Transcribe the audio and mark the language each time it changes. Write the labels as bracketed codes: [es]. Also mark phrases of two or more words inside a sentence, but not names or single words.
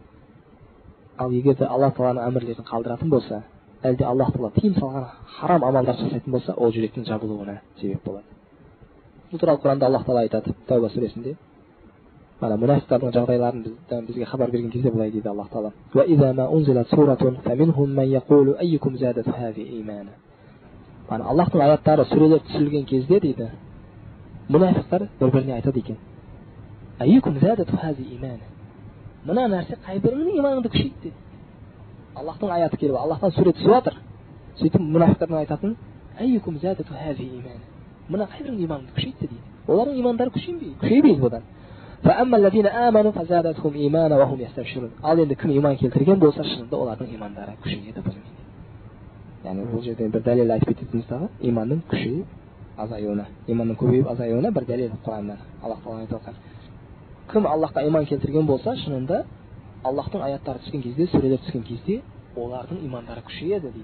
[kk] Ал егер де Аллах тағаланың әмірлерін қалдыратын болса, әлде Аллах тағала тыйым салған харам амалдар жасайтын болса, ол жүректің жабылуына себеп болады. Бұл туралы Құранда Аллах тағала айтады, Тәуба сүресінде. Мана мұнафиқтардың жағдайларын бізге хабар берген кезде былай дейді Аллах тағала: [ar] "وإذا ما أنزلت سورة فمنهم من يقول أيكم زادته هذه إيمانا." [kk] Мана Аллахтың аяттары, сүрелер түсірілген кезде дейді, мұнафиқтар бір-біріне айтады екен: [ar] "أيكم زادته هذه إيمانا." [kk] Мына нәрсе қайбіріңнің иманыңды күшейтті дейді. Аллахтың аяты келіп, Аллахтан сүре түсіп жатыр. Сөйтіп мұнафиқтардың айтатын: [ar] "أيكم زادته هذه إيمانا." [kk] Мына қайбіріңнің иманыңды күшейтті дейді. Олардың имандары күшейбейді бұдан. [ar] فأما الذين آمنوا فزادتهم إيمانا وهم يستبشرون. [kk] Ал енді кім иман келтірген болса, шынында олардың имандары күшейеді бұнымен. Яғни бұл жерден бір дәлел айтып кететініміз тағы иманның күшейіп азаюына, иманның көбейіп азаюына бір дәлел Құраннан Аллах тағала айтып отыр. Кім Аллахқа иман келтірген болса, шынында Аллахтың аяттары түскен кезде, сүрелер түскен кезде олардың имандары күшейеді дейді.